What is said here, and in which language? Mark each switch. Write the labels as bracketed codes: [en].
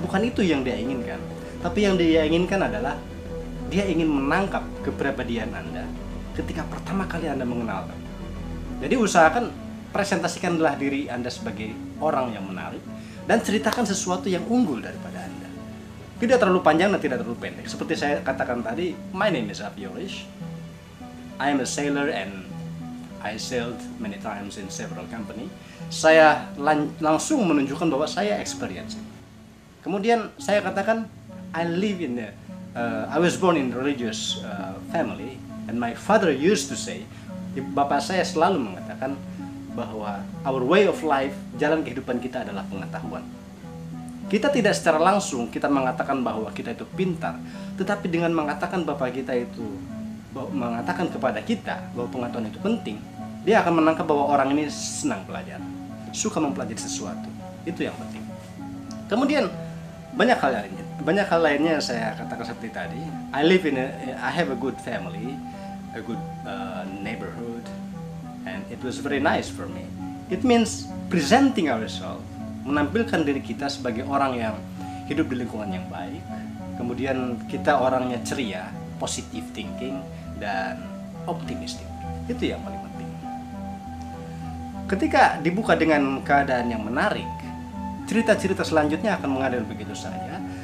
[id] Bukan itu yang dia inginkan. Tapi yang dia inginkan adalah dia ingin menangkap kepribadian Anda ketika pertama kali Anda mengenalkan. Jadi usahakan presentasikanlah diri Anda sebagai orang yang menarik dan ceritakan sesuatu yang unggul daripada Anda. Tidak terlalu panjang dan tidak terlalu pendek. Seperti saya katakan tadi, [en] my name is Aviolish. I am a sailor and I sailed many times in several company. [id] Saya langsung menunjukkan bahwa saya experience. Kemudian saya katakan, [en] I live in I was born in religious family, and my father used to say, [id] bapak saya selalu mengatakan bahwa [en] our way of life, [id] jalan kehidupan kita adalah pengetahuan. Kita tidak secara langsung kita mengatakan bahwa kita itu pintar, tetapi dengan mengatakan bapak kita itu mengatakan kepada kita bahwa pengetahuan itu penting, dia akan menangkap bahwa orang ini senang belajar, suka mempelajari sesuatu. Itu yang penting. Kemudian banyak hal lainnya saya katakan seperti tadi. [en] I have a good family, a good neighborhood, and it was very nice for me. It means presenting ourselves, [id] menampilkan diri kita sebagai orang yang hidup di lingkungan yang baik. Kemudian kita orangnya ceria, positive thinking, dan optimistic. Itu yang paling penting. Ketika dibuka dengan keadaan yang menarik, cerita-cerita selanjutnya akan mengalir begitu saja.